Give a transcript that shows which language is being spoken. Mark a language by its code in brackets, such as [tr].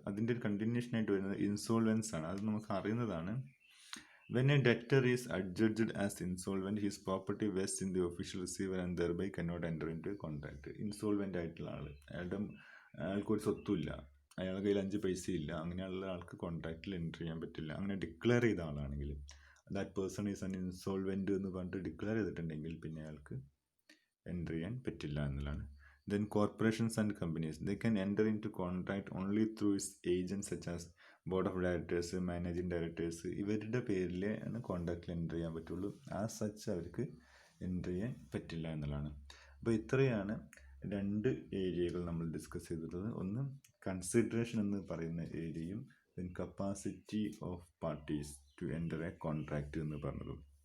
[ml] അതിൻ്റെ ഒരു കണ്ടിന്യൂഷനായിട്ട് വരുന്നത് ഇൻസോൾവൻസ് ആണ്. അത് നമുക്ക് അറിയുന്നതാണ്. [en] When a debtor is adjudged as insolvent, his property vests in the official receiver and thereby cannot enter into a contract. [ml] Insolvent ആയിട്ടുള്ള ആൾ, അയാൾക്കൊരു സ്വത്തുമില്ല, അയാളുടെ കയ്യിൽ 5 പൈസ ഇല്ല, അങ്ങനെയുള്ള ആൾക്ക് കോൺട്രാക്റ്റിൽ എൻ്റർ ചെയ്യാൻ പറ്റില്ല. അങ്ങനെ ഡിക്ലെയർ ചെയ്ത ആളാണെങ്കിൽ [en] that person is an insolvent [ml] എന്ന് പറഞ്ഞിട്ട് ഡിക്ലെയർ ചെയ്തിട്ടുണ്ടെങ്കിൽ പിന്നെ അയാൾക്ക് എൻ്റർ ചെയ്യാൻ പറ്റില്ല എന്നുള്ളതാണ്. [en] Then corporations and companies, they can enter into contract only through its agents such as board of directors, managing directors, [ml] ഇവരുടെ പേരിലേ ആണ് കോൺട്രാക്റ്റിൽ എൻ്റർ ചെയ്യാൻ പറ്റുള്ളൂ. ആ സച്ച് അവർക്ക് എൻ്റർ ചെയ്യാൻ പറ്റില്ല എന്നുള്ളതാണ്. അപ്പോൾ ഇത്രയാണ് 2 ഏരിയകൾ നമ്മൾ ഡിസ്കസ് ചെയ്തിട്ടുള്ളത്. ഒന്ന് കൺസിഡറേഷൻ എന്ന് പറയുന്ന ഏരിയയും [en] then capacity of parties to enter a contract [ml] എന്ന് പറഞ്ഞതും.